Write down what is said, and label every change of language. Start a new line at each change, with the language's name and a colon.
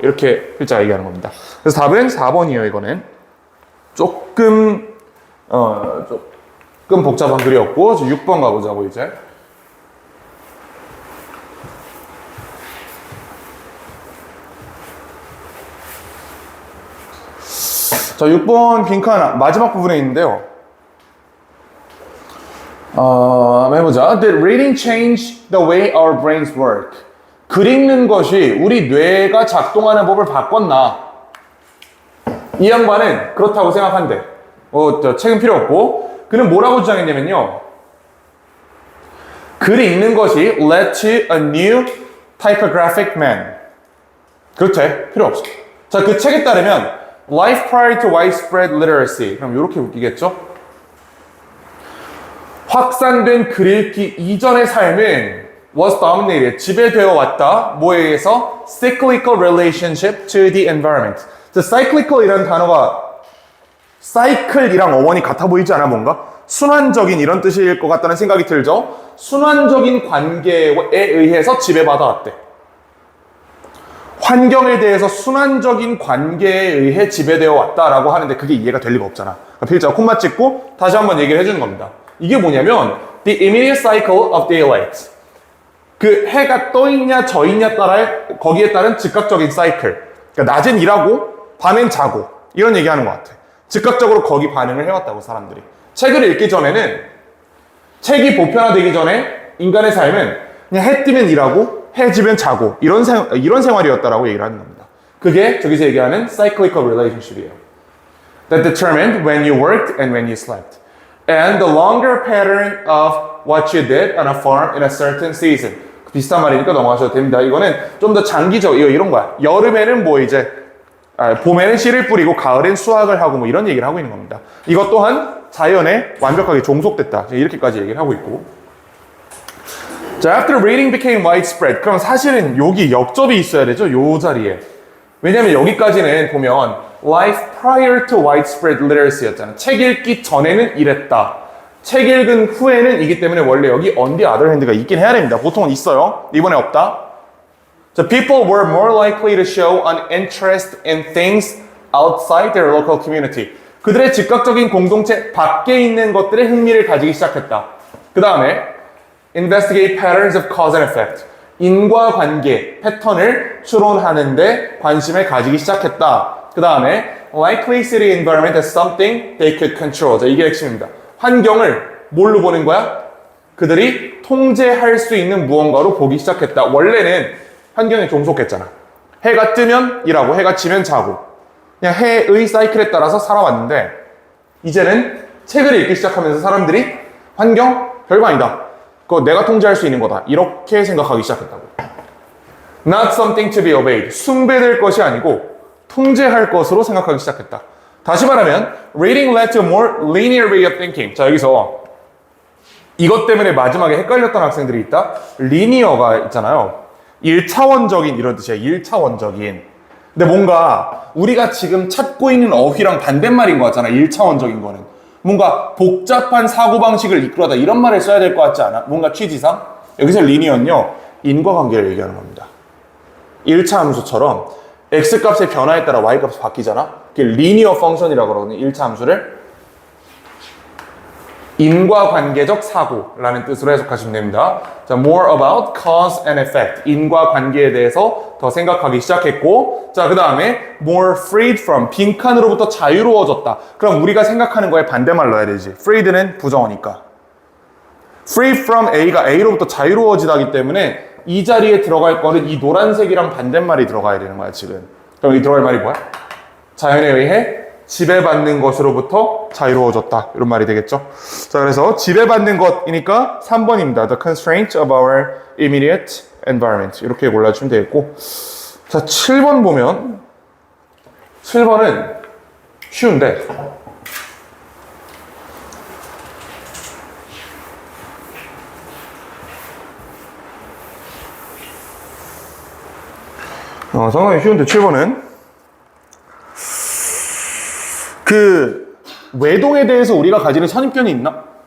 Korean: 이렇게 필자가 얘기하는 겁니다. 그래서 답은 4번이에요, 이거는. 조금 복잡한 글이었고, 6번 가보자고, 이제. 자, 6번 빈칸 마지막 부분에 있는데요. 해보자.
English: Did reading change the way our brains work?
Korean: 글 읽는 것이 우리 뇌가 작동하는 법을 바꿨나? 이 양반은 그렇다고 생각한대. 책은 필요 없고. 그는 뭐라고 주장했냐면요. 글 읽는 것이
English: led to a new typographic man.
Korean: 그렇대. 필요 없어.
English: 자,
Korean: 그 책에 따르면
English: Life prior to widespread literacy.
Korean: 그럼 이렇게 웃기겠죠? 확산된 글 읽기 이전의 삶은
English: was dominated,
Korean: 지배되어 왔다. 뭐에 의해서?
English: Cyclical relationship to the environment.
Korean: cyclical이라는 단어가 cycle이랑 어원이 같아 보이지 않아, 뭔가? 순환적인 이런 뜻일 것 같다는 생각이 들죠? 순환적인 관계에 의해서 지배받아 왔대. 환경에 대해서 순환적인 관계에 의해 지배되어 왔다라고 하는데 그게 이해가 될 리가 없잖아. 그러니까 필자가 콤마 찍고 다시 한번 얘기를 해주는 겁니다. 이게 뭐냐면
English: the immediate cycle of daylight.
Korean: 그 해가 떠 있냐 져 있냐 따라 거기에 따른 즉각적인 사이클. 그러니까 낮엔 일하고 밤엔 자고 이런 얘기하는 것 같아. 즉각적으로 거기 반응을 해왔다고 사람들이. 책을 읽기 전에는 책이 보편화되기 전에 인간의 삶은 그냥 해 뜨면 일하고 해 지면 자고 이런 생활이었다라고 얘기를 하는 겁니다. 그게 저기서 얘기하는 cyclical relationship이에요.
English: That determined when you worked and when you slept. And the longer pattern of what you did on a farm in a certain season.
Korean: 비슷한 말이니까 넘어가셔도 됩니다. 이거는 좀 더 장기적, 이런 거야. 여름에는 뭐 이제, 봄에는 씨를 뿌리고 가을엔 수확을 하고 뭐 이런 얘기를 하고 있는 겁니다. 이것 또한 자연에 완벽하게 종속됐다. 이렇게까지 얘기를 하고 있고.
English: 자, after reading became widespread.
Korean: 그럼 사실은 여기 역접이 있어야 되죠? 요 자리에. 왜냐면 여기까지는 보면 life prior to widespread literacy였잖아. 책 읽기 전에는 이랬다. 책 읽은 후에는 이기 때문에 원래 여기
English: on the other hand
Korean: 가 있긴 해야 됩니다. 보통은 있어요. 이번에 없다.
English: 자, people were more likely to show an interest in things outside their local community.
Korean: 그들의 즉각적인 공동체 밖에 있는 것들에 흥미를 가지기 시작했다. 그 다음에
English: investigate patterns of cause and effect.
Korean: 인과관계, 패턴을 추론하는데 관심을 가지기 시작했다. 그 다음에
English: likely city environment as something they could control.
Korean: 자, 이게 핵심입니다. 환경을 뭘로 보는 거야? 그들이 통제할 수 있는 무언가로 보기 시작했다. 원래는 환경에 종속했잖아. 해가 뜨면 일하고 해가 지면 자고 그냥 해의 사이클에 따라서 살아왔는데 이제는 책을 읽기 시작하면서 사람들이 환경 별거 아니다. 그거 내가 통제할 수 있는 거다. 이렇게 생각하기 시작했다고.
English: Not something to be obeyed.
Korean: 숭배될 것이 아니고 통제할 것으로 생각하기 시작했다. 다시 말하면
English: reading led to a more linear way of thinking.
Korean: 자, 여기서 이것 때문에 마지막에 헷갈렸던 학생들이 있다. linear가 있잖아요. 1차원적인 이런 뜻이야. 1차원적인. 근데 뭔가 우리가 지금 찾고 있는 어휘랑 반대말인 것 같잖아. 1차원적인 거는. 뭔가 복잡한 사고방식을 이끌어다 이런 말을 써야 될 것 같지 않아? 뭔가 취지상? 여기서 리니어는요. 인과관계를 얘기하는 겁니다. 1차 함수처럼 x값의 변화에 따라 y값이 바뀌잖아? 그게 리니어 펑션이라고 그러거든요. 1차 함수를. 인과관계적 사고라는 뜻으로 해석하시면 됩니다.
English: 자, more about cause and effect.
Korean: 인과관계에 대해서 더 생각하기 시작했고, 자, 그 다음에
English: more freed from.
Korean: 빈칸으로부터 자유로워졌다. 그럼 우리가 생각하는 거에 반대말 넣어야 되지. freed는 부정어니까. free from A가 A로부터 자유로워지다기 때문에 이 자리에 들어갈 거는 이 노란색이랑 반대말이 들어가야 되는 거야, 지금. 그럼 이 들어갈 말이 뭐야? 자연에 의해 지배받는 것으로부터 자유로워졌다. 이런 말이 되겠죠. 자, 그래서 지배받는 것이니까 3번입니다.
English: The constraint of our immediate environment.
Korean: 이렇게 골라주면 되겠고. 자, 7번 보면 7번은 쉬운데 상당히 쉬운데 7번은 그 외동에 대해서 우리가 가지는 선입견이 있나?